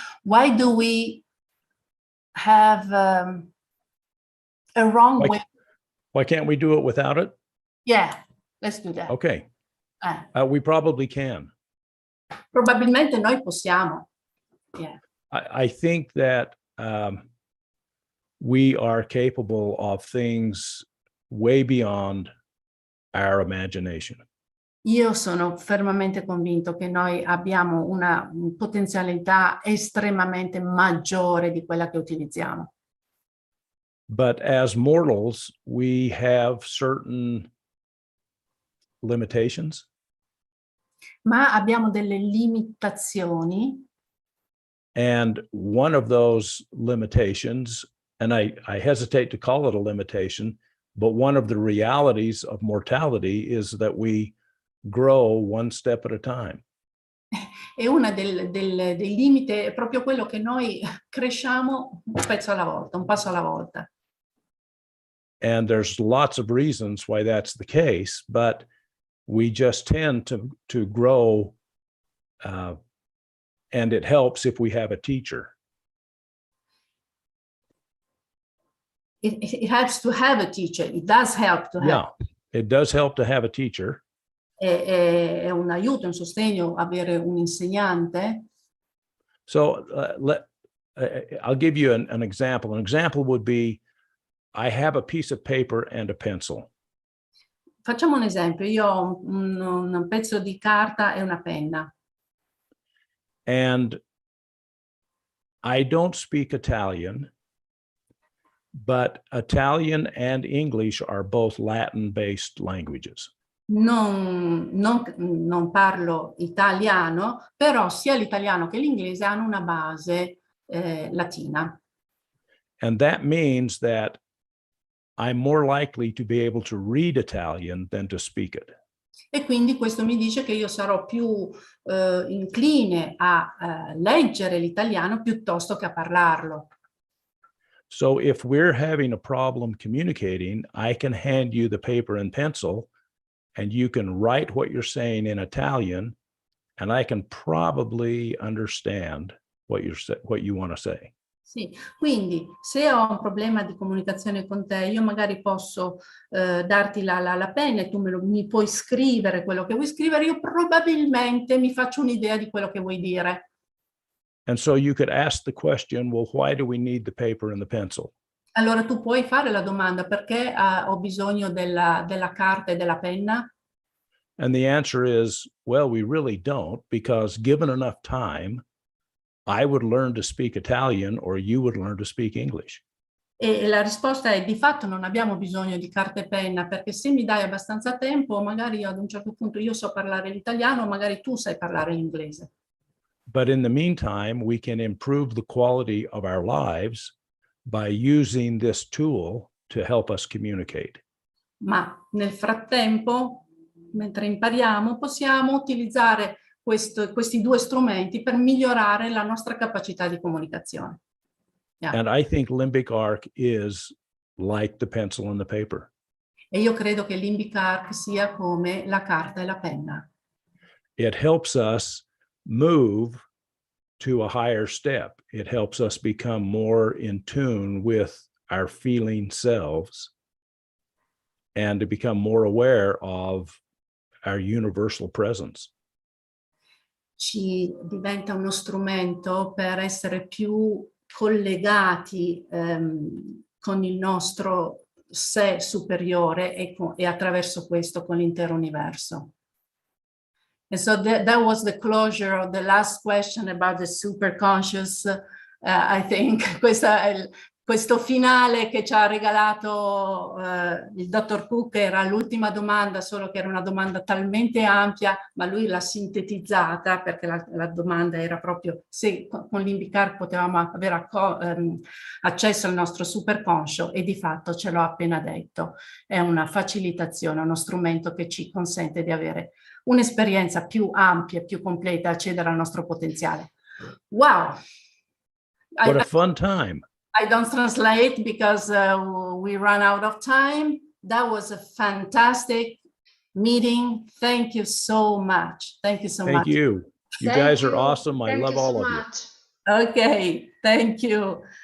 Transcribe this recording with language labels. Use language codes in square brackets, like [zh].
[en] Why do we have a wrong way? Why can't we do it without it? Yeah, let's do that. Okay. We probably can. [it] Probabilmente noi possiamo. [en] Yeah. I think that we are capable of things way beyond our imagination. [it] Io sono fermamente convinto che noi abbiamo una potenzialità estremamente maggiore di quella che utilizziamo. [en] But as mortals, we have certain limitations. [it] Ma abbiamo delle limitazioni. [en] And one of those limitations, and I hesitate to call it a limitation, but one of the realities of mortality is that we grow one step at a time. [it] E una dei limiti è proprio quello che noi cresciamo un pezzo alla volta, un passo alla volta. [en] And there's lots of reasons why that's the case, but we just tend to grow, and it helps if we have a teacher. It helps to have a teacher. It does help to have. Yeah, it does help to have a teacher. [it] È un aiuto, un sostegno avere un insegnante. [en] So I'll give you an example. An example would be, I have a piece of paper and a pencil. [it] Facciamo un esempio. Io ho un pezzo di carta e una penna. [en] And I don't speak Italian, but Italian and English are both Latin-based languages. [it] Non parlo italiano, però sia l'italiano che l'inglese hanno una base latina. [en] And that means that I'm more likely to be able to read Italian than to speak it. [it] E quindi questo mi dice che io sarò più incline a leggere l'italiano piuttosto che a parlarlo. [en] So if we're having a problem communicating, I can hand you the paper and pencil, and you can write what you're saying in Italian, and I can probably understand what you want to say. [it] Sì, quindi se ho un problema di comunicazione con te, io magari posso darti la penna e tu mi puoi scrivere quello che vuoi scrivere, io probabilmente mi faccio un'idea di quello che vuoi dire. [en] And so you could ask the question, well, why do we need the paper and the pencil? [it] Allora tu puoi fare la domanda, perché ho bisogno della carta e della penna? [en] And the answer is, well, we really don't, because given enough time, I would learn to speak Italian or you would learn to speak English. [it] E la risposta è: di fatto non abbiamo bisogno di carta e penna, perché se mi dai abbastanza tempo, magari ad un certo punto io so parlare l'italiano, magari tu sai parlare l'inglese. [en] But in the meantime, we can improve the quality of our lives by using this tool to help us communicate. [it] Ma nel frattempo, mentre impariamo, possiamo utilizzare questi due strumenti per migliorare la nostra capacità di comunicazione. [en] Yeah. And I think LimbicArc is like the pencil and the paper. [it] E io credo che LimbicArc sia come la carta e la penna. [en] It helps us move to a higher step. It helps us become more in tune with our feeling selves and to become more aware of our universal presence. [it] Ci diventa uno strumento per essere più collegati con il nostro sé superiore e attraverso questo con l'intero universo. [en] And so that was the closure of the last question about the superconscious. I think [it] questa questo finale che ci ha regalato il dottor Cook era l'ultima domanda, solo che era una domanda talmente ampia, ma lui l'ha sintetizzata, perché la domanda era proprio se con LimbicArc potevamo avere accesso al nostro superconscio, e di fatto ce l'ho appena detto. È una facilitazione, uno strumento che ci consente di avere un'esperienza più ampia, più completa, accedere al nostro potenziale. [en] Wow! What a fun time. I don't translate because we run out of time. That was a fantastic meeting. Thank you so much. Thank you so much. Thank you. You guys are awesome. I love all of you. Okay, thank you.